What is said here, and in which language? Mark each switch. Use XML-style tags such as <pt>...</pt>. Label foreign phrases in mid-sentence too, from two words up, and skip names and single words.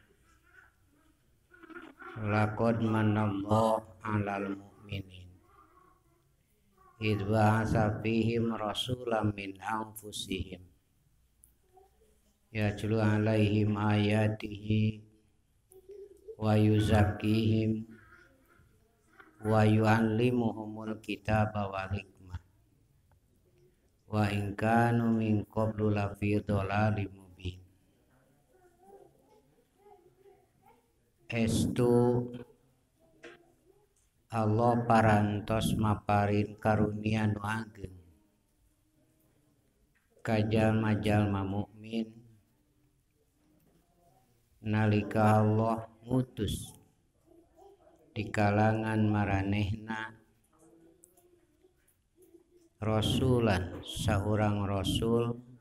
<ar>لقد من الله على المؤمنين إذ بعث فيهم رسولا من أنفسهم يتلو عليهم آياته ويزكيهم ويعلمهم الكتاب والحكمة وإن كانوا من قبل لفي ضلال مبين.</ar> <su>Estu Allah parantos maparin karunia nu ageng ka jalma-jalma mukmin nalika Allah ngutus di kalangan maranehna rasulan saurang rasul</su>